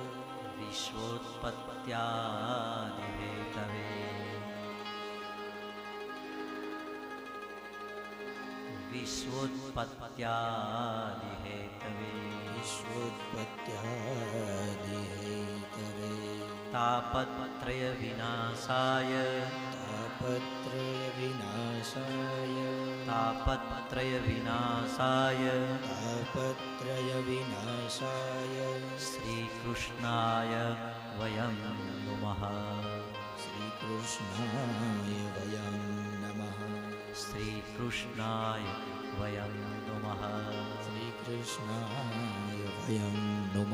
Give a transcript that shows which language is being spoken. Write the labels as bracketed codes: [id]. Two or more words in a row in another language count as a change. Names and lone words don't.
[sa] विश्वोत्पत्त्यादिहेतवे विश्वोत्पत्त्यादिहेतवे વિશ્વોત્પત્યાદિહેતવે तापत्रय विनाशाय तापत्रय विनाशाय तापत्रय विनाशाय तापत्रय विनाशाय श्री कृष्णाय वयं नमः श्री कृष्णाय वयं नमः श्री कृष्णाय वयं नमः श्री कृष्णाय वयं नमः.